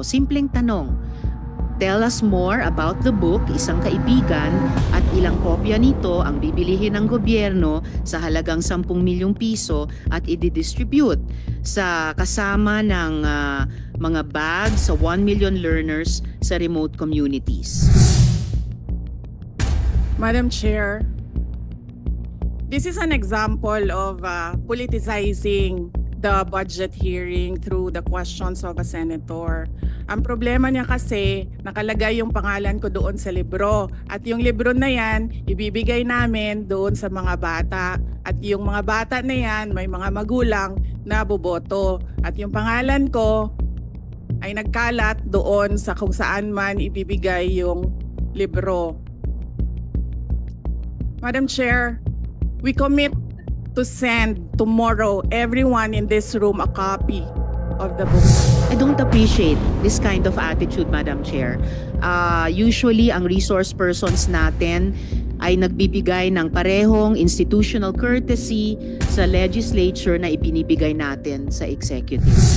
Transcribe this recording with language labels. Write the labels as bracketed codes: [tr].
[tl] Simpleng tanong, [en] tell us more about the book, [tl] Isang Kaibigan, at ilang kopya nito ang bibilihin ng gobyerno sa halagang 10 milyong piso at i-distribute sa kasama ng mga bags sa 1 million learners sa remote communities. [en] Madam Chair, this is an example of politicizing the budget hearing through the questions of a senator. [tl] Ang problema niya kasi, nakalagay yung pangalan ko doon sa libro. At yung libro na yan, ibibigay namin doon sa mga bata. At yung mga bata na yan, may mga magulang na boboto. At yung pangalan ko ay nagkalat doon sa kung saan man ibibigay yung libro. [en] Madam Chair, we commit to send tomorrow everyone in this room a copy of the book. I don't appreciate this kind of attitude, Madam Chair. [tl] Usually, ang resource persons natin ay nagbibigay ng parehong institutional courtesy sa legislature na ibinibigay natin sa executive.